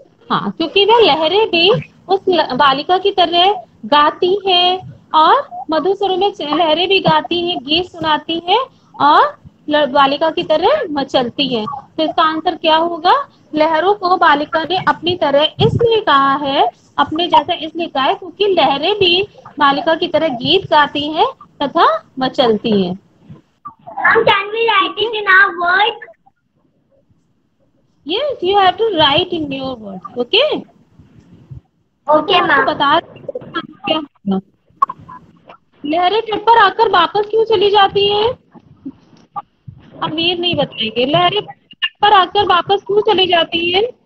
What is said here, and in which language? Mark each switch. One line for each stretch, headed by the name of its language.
Hindi: हाँ, क्योंकि वह लहरें भी उस बालिका की तरह गाती है, और मधुर स्वरों में लहरें भी गाती हैं, गीत सुनाती है, और बालिका की तरह मचलती है। तो इसका आंसर क्या होगा? लहरों को बालिका ने अपनी तरह इसलिए कहा है, अपने जैसा इसलिए कहा है, क्योंकि लहरें भी बालिका की तरह गीत गाती हैं तथा मचलती हैं।
English: Ma'am, can we write it in our words? Yes, you have to write in your words, okay? Okay,
Hindi: आपको
English: ma'am.
Hindi: बता क्या होगा। लहरें तट पर आकर वापस क्यों चली जाती हैं? अमीर नहीं बताएंगे। लहरें तट पर आकर वापस क्यों चली जाती हैं?